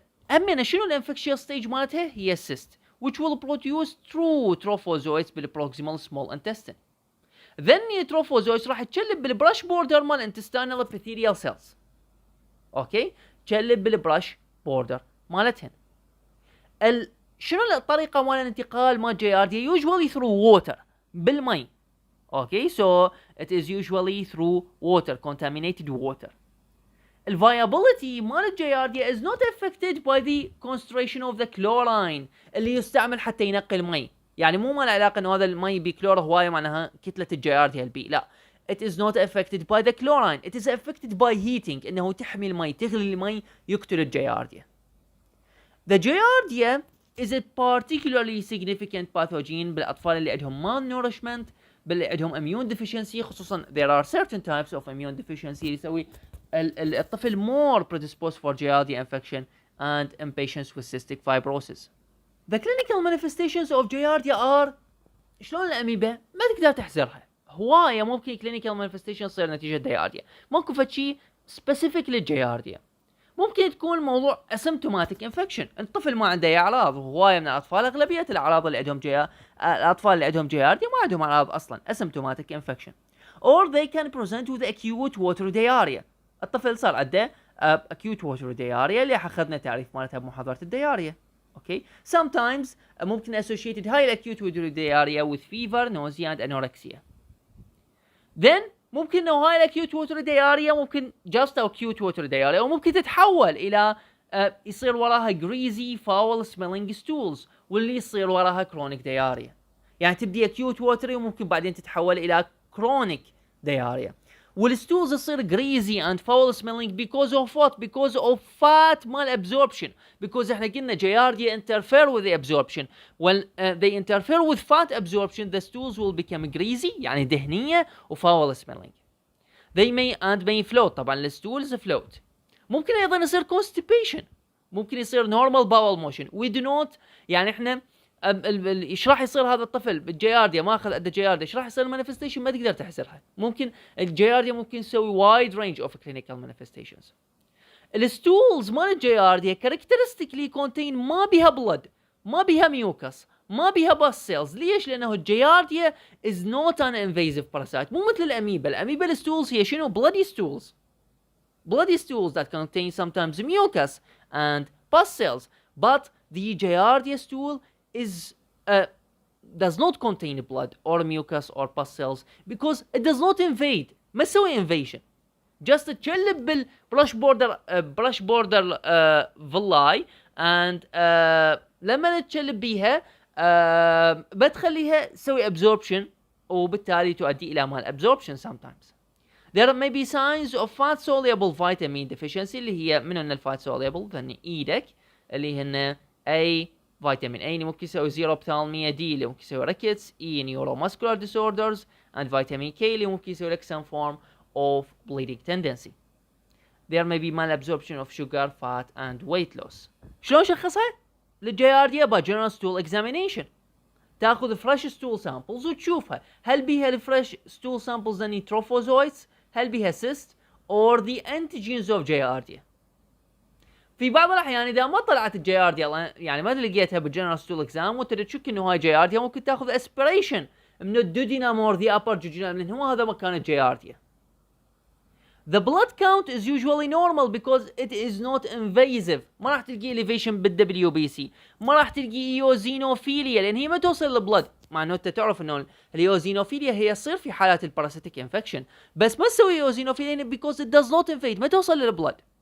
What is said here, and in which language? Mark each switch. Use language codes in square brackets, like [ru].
[ar] أمنا شنو الانفكشن ستيج مالتها؟ هي السيست [en] which will produce true trophozoites بالproximal small intestine. Then trophozoites [ar] راح تشلب بالبرش بوردر مال [en] intestinal epithelial cells. [ar] اوكي تشلب بالبرش بوردر مالتهن. شنو الطريقه مال الانتقال مال giardia؟ [en] usually through water [ar] بالمي. [en] Okay so it is usually through water, contaminated water. The viability مال giardia is not affected by the concentration of the chlorine [ar] اللي يستعمل حتى ينقي المي. يعني مو ما له علاقه انه هذا المي بكلور هوايه معناها كتله الجيارديا البي، لا. [en] It is not affected by the chlorine. It is affected by heating. [ar] انه تحمي المي، تغلي المي، يقتل الجيارديا. [en] The giardia is a particularly significant pathogen بالاطفال [ar] اللي عندهم [en] malnourishment، [ar] باللي عندهم [en] immune deficiency، [ar] خصوصا [en] there are certain types of immune deficiency [ar] يسوي الطفل [en] more predisposed for giardia infection and in patients with cystic fibrosis. The clinical manifestations of giardia are [ar] شلون الاميبا ما تقدر تحزرها. هوايه ممكن [en] clinical manifestation [ar] تصير نتيجه giardia، ممكن فشي specific للجيارديا. ممكن تكون موضوع [en] asymptomatic infection، [ar] الطفل ما عنده اعراض، وهوايه من الاطفال اغلبيه الاعراض اللي عندهم الاطفال اللي عندهم giardia ما عندهم اعراض اصلا asymptomatic infection. [en] Or they can present with acute watery diarrhea. [ar] الطفل صار عنده [en] acute watery diarrhea [ar] اللي اخذنا تعريف مالتها بمحاضره الدياريا. [en] Okay. Sometimes [ar] ممكن [en] associated high acute watery diarrhea with fever, nausea and anorexia. [ar] Then ممكن انه high acute watery diarrhea ممكن just acute watery diarrhea وممكن تتحول الى يصير وراها [en] greasy foul smelling stools [ar] واللي يصير وراها [en] chronic diarrhea. [ar] يعني تبدي [en] acute watery [ar] وممكن بعدين تتحول الى chronic diarrhea. والستولز تصير [en] greasy and foul smelling because of what? Because of fat malabsorption. Because [ar] احنا قلنا [en] giardia interfere with the absorption. When they interfere with fat absorption, the stools will become greasy [ar] يعني دهنية [en] و foul smelling. They may float. [ar] طبعا الستولز [en] float. [ar] ممكن ايضا يصير constipation. ممكن يصير normal bowel motion. [en] We do not [ar] يعني احنا ايش راح يصير هذا الطفل بالجيارديا ما اخذ عنده جيارديا ايش راح يصير المانيفستيشن ما تقدر تحسرها. ممكن الجيارديا ممكن يسوي [en] wide range of clinical manifestations. [ar] الستولز مال الجيارديا [en] characteristically contain [ar] ما بها blood ما بها mucus ما بها bus cells. ليش؟ لانه الجيارديا [en] is not an invasive parasite [ar] مو مثل الاميبا. الاميبا الستولز هي شنو؟ [en] bloody stools that contain sometimes mucus and pus cells, but the giardia stool is does not contain blood or mucus or pus cells because it does not invade. [ar] ما تسوي invasion. [en] Just [ar] تشلب [en] brush border villi and [ar] لما تشلب بيها بتخليها تسوي absorption وبالتالي تؤدي إلى malabsorption sometimes. [en] There may be signs of fat soluble vitamin deficiency [ar] اللي هي من ان الفات soluble ثاني ايدك [en] اللي هن A vitamin A [ar] اللي ممكن يسوي [en] Xerophthalmia D اللي ممكن يسوي rickets E neuromuscular disorders and vitamin K اللي ممكن يسوي لك some form of bleeding tendency. There may be malabsorption of sugar, fat and weight loss. [ar] شلون شخصها؟ للجيارديا [en] by general stool examination. [ar] تاخذ [en] fresh stool samples [ar] وتشوفها هل بيها الفريش stool samples ذني trophozoites هل بها cyst or the antigens of giardia. في بعض الأحيان إذا ما طلعت الجيارديا يعني ما لقيتها بالجنرال ستول اكزام وتريد تشك إنه هاي جيارديا ممكن تاخذ aspiration من الدودينام [en] or the upper jejunum [ar] لأن هو هذا مكان الجيارديا. [en] The blood count is usually normal because it is not invasive. [ar] ما راح تلقي elevation بالدبليو بي سي. ما راح تلقي ايوزينوفيليا لأن هي ما توصل للبلد. مع انه انت تعرف انه الايوزينوفيليا هي تصير في حالات الباراسيتيك انفكشن بس ما تسوي ايوزينوفيليا [en] because it does not invade [ar] ما توصل للبلد.